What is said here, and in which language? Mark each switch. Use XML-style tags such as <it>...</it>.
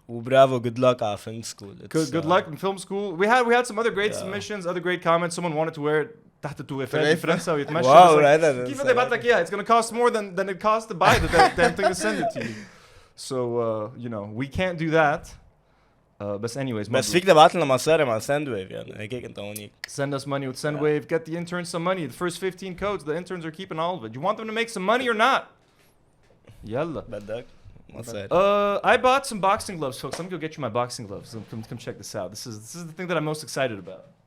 <en>Bravo, good luck</en> <ar>على film school.</ar> <en>Good luck in film school. We had some other great Yeah. submissions, other great comments. Someone wanted to wear it</en> <ar>تحت التوفيق في فرنسا ويتمشى.</ar> <en>Wow, It's like, right.</en> <ar>كيف بدي بعتلك إياها?</ar> <en>It's gonna cost more than it costs to buy the damn thing to send it to you. So you know, we can't do that. But anyways,</en> <ar>بس فيك تبعت لنا مصاري مع ساندويف يعني هيك انت هونيك.</ar> <en>send us money with Sendwave. Get the interns some money. The first 15 codes, the interns are keeping all of it. You want them to make some money or not? Yalla.</en> <ar>بدك مصاري.</ar> <en>I bought some boxing gloves, folks. Let me go get you my boxing gloves. Come check this out. This is the thing that I'm most excited about.</en>